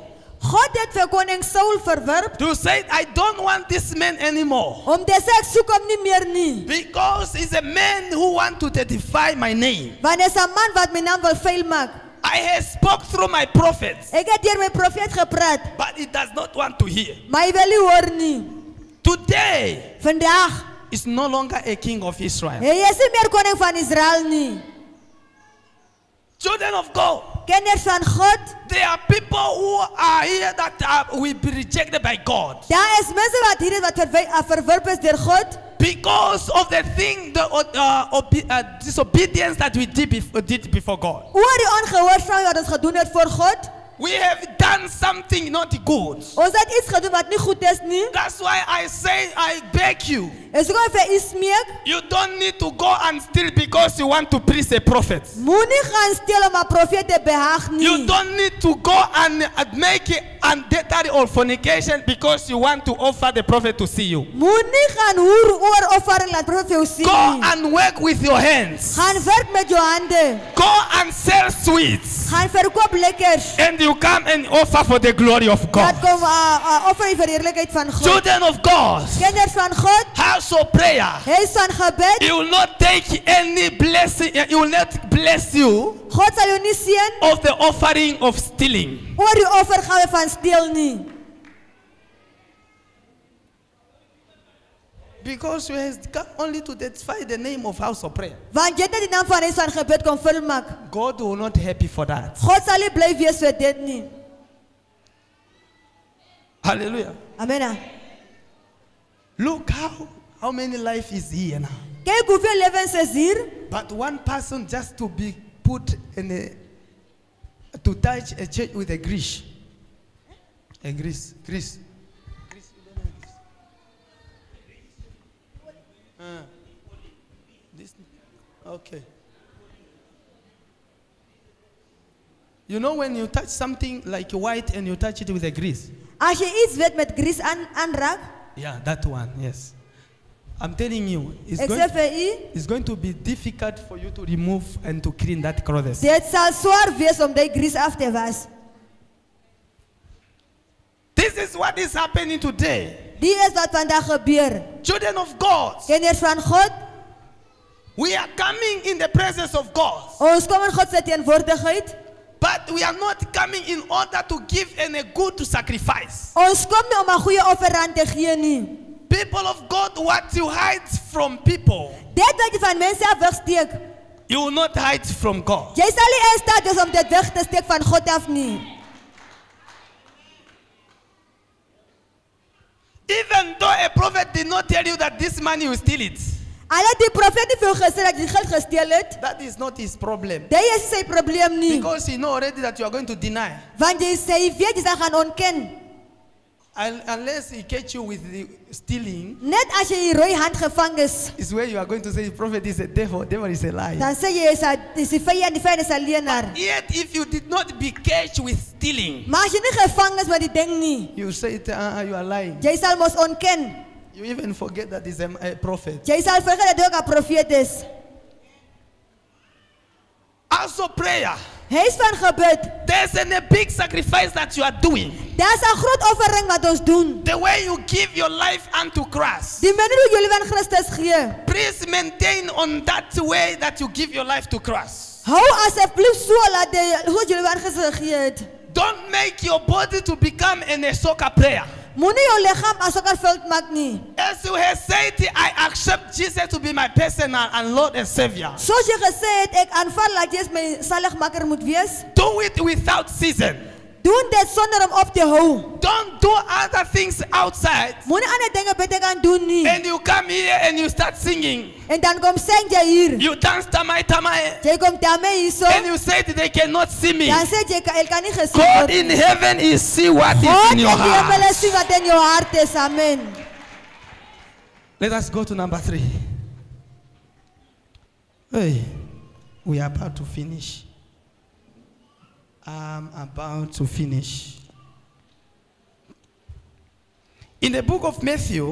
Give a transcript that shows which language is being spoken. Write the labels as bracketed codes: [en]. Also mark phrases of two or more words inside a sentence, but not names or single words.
[af] God het vir koning Saul verwerp [en] to say, I don't want this man anymore. [af] om te sê ek soek hom nie meer nie. [en] Because he's a man who want to identify my name. [af] Want is 'n man wat my naam wil vuil maak. [en] I have spoke through my prophets, [af] Ek het deur my profeet gepraat, [en] but he does not want to hear. [af] maar hy wil nie hoor nie. [en] Today, [af] Vandag [en] is no longer a king of Israel. [af] Hy is nie meer koning van Israel nie. [en] Children of God, [af] Kinders van God, [en] there are people who are here that will be rejected by God [af] daar is mense wat hier is wat verwerp is deur God [en] because of the thing, the disobedience that we did before God. [af] oor die ongehoorsaamheid wat ons gedoen het voor God. [en] We have done something not good. [af] Ons het iets gedoen wat nie goed is nie. [en] That's why I say, I beg you, [af] Is ook vir u smeek, [en] you don't need to go and steal because you want to please a prophet. [af] moenie gaan steel om 'n profeet te behaag [en] You [af] nie. [en] don't need to go and make adultery or fornication because you want to offer the prophet to see you. [af] Moenie gaan hoer oor offering laat profeet vir jou sien [en] Go [af] nie. [en] and work with your hands. [af] Gaan werk met jou hande. [en] Go and sell sweets. [af] Gaan verkoop lekkers. [en] And you come and offer for the glory of [af] Laat [en] God. [af] kom offer vir die heerlikheid van God. [en] Children of God, [af] Kinders van God, [en] house of prayer. [af] huis van gebed. [en] He will not take any blessing. He will not bless you [af] God sal jou nie seën [en] of the offering of stealing. [af] oor die offergawe van steel nie. [en] Because you have come only to identify the name of house of prayer. [af] Want jy het net die naam van huis van gebed kom vul maak. [en] God will not happy for that. [af] God sal nie bly wees vir dit nie. [en] Hallelujah. Amen. Look how many life is here now. [af] Kyk hoeveel lewens is hier. [en] But one person just to be put in to touch a church with a grease. A grease. This, okay. You know when you touch something like white and you touch it with a grease? [af] As jy iets weet met grease aanraak, [en] Yeah, that one, yes. I'm telling you, [af] ek sê vir u, [en] it's going to be difficult for you to remove and to clean that clothes. [af] dit sal swaar wees om die grease af te was. [en] This is what is happening today. [af] Die is wat vandag gebeur. [en] Children of God, [af] Kinders van God, [en] we are coming in the presence of God, [af] ons kom in God se teenwoordigheid. [en] but we are not coming in order to give a good sacrifice. [af] Ons kom nie om 'n goeie offerande te gee nie. [en] People of God, what you hide from people, [af] Dit wat jy van mense af wegsteek, [en] you will not hide from God. [af] jy sal nie in staat wees om dit weg te steek van God af nie. [en] Even though a prophet did not tell you that this money you steal it, [af] Al het die profeet nie vir jou gesê dat jy geld gesteel het, [en] that is not his problem. [af] dit is sy probleem nie. [en] Because he know already that you are going to deny. [af] Want jy sê jy weet jy sal gaan ontken. [en] Unless he catch you with the stealing, [af] Net as jy die rooi hand gevang is, [en] is where you are going to say, prophet is a devil is a liar. [af] dan sê jy is die vyand, die vyand is 'n leienaar. [en] Yet if you did not be catch with stealing, [af] Maar as jy nie gevang is met die ding nie, [en] you say it, you are lying. [af] jy sal mos ontken. [en] You even forget that he's a prophet. [af] Jy sal vergeet dat jy ook 'n profeet is. [en] Also prayer. [af] Huis van gebed. [en] There's a big sacrifice that you are doing. [af] Daar's 'n groot offering wat ons doen. [en] The way you give your life unto Christ. [af] Die manier hoe jy aan Christus gee. [en] Please maintain on that way that you give your life to Christ. [af] Hou asseblief so dat jy hoe jy aan Christus gegee het. [en] Don't make your body to become a soccer player. [af] Moenie jou liggaam as 'n veld maak nie. [en] As you have said, I accept Jesus to be my personal and Lord and Savior. [af] Soos jy gesê het, ek aanvaar dat jy my saligmaker moet wees. [en] Do it without season. [af] Doen dit sonder om op te hou. [en] Don't do other things outside. [af] Moenie ander dinge beter gaan doen nie. [en] And you come here and you start singing. [af] En dan kom sing jy hier. [en] You dance tamai tamai. [af] Jy kom daarmee hierso. [en] And you say they cannot see me. [af] Dan sê jy ek kan nie gesien [en] God [af] word. [en] in heaven is see what is God in your [af] in die hemel [en] heart. [af] sien wat in jou hart is. [en] Amen. Let us go to number 3. Hey, we are about to finish. I'm about to finish. In the book of Matthew,